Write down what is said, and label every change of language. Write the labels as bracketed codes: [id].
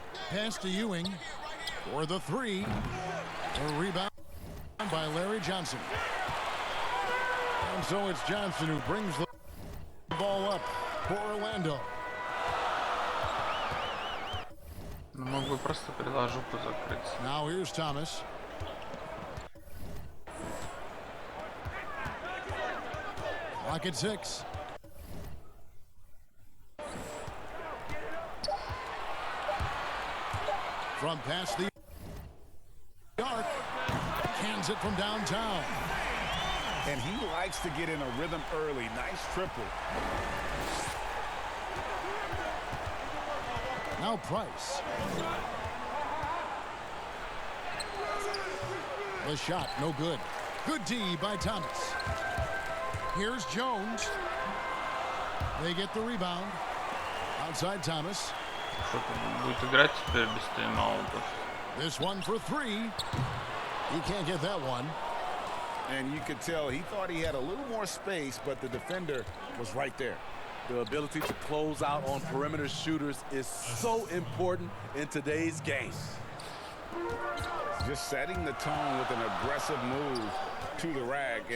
[en] Pass to Ewing for the three. A rebound by Larry Johnson. And so it's Johnson who brings the ball up for Orlando. [ru] Могу просто приложуку закрыть. [en] Now here's Thomas. Lock at 6. From past the arc, cans it from downtown. And he likes to get in a rhythm early. Nice triple. Now Price. The shot, no good. Good D by Thomas. Here's Jones. They get the rebound. Outside Thomas. [ru] Будет играть теперь без тайм-аутов. [en] This one for three. He can't get that one. And you could tell he thought he had a little more space, but the defender was right there. The ability to close out on perimeter shooters is so important in today's game. Just setting the tone with an aggressive move to the rack.